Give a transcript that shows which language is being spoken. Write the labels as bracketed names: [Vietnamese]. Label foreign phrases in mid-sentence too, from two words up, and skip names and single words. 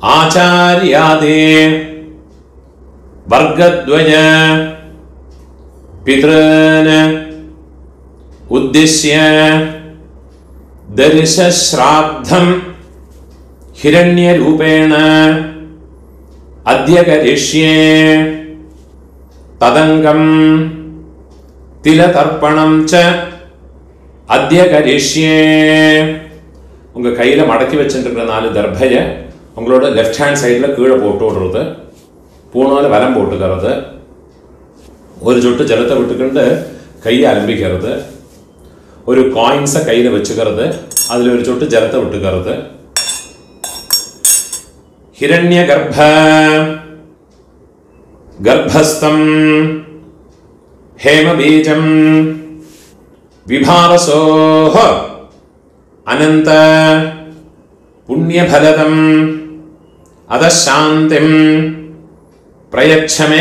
[Sanskrit] आचार्यादि वर्गद्वय पितॄन् उद्दिश्य दर्शश्राद्धं हिरण्यरूपेण अद्य करिष्ये तदङ्गं तिलतर्पणं च अद्य करिष्ये. [Tamil] உங்கள் கையில் மடக்கி வச்சுருக்கிற 4 தர்பையை உங்களோட [English] left hand side [Tamil] கீழே போட்டு விடுறது, பூணால் வலம் போட்டுக்கிறது, ஒரு சொட்டு ஜலத்தை விட்டுக்கிண்டு கையை அலம்பிக்கிறது, ஒரு காயின்ஸை கையில் வச்சுக்கிறது, அதில் ஒரு சொட்டு ஜலத்தை விட்டுக்கிறது. [Sanskrit] हिरण्य गर्भ गर्भस्थं हेम बीजं विभावसोः अनंत पुण्यफलदं अदशान्तिं प्रयच्छ मे.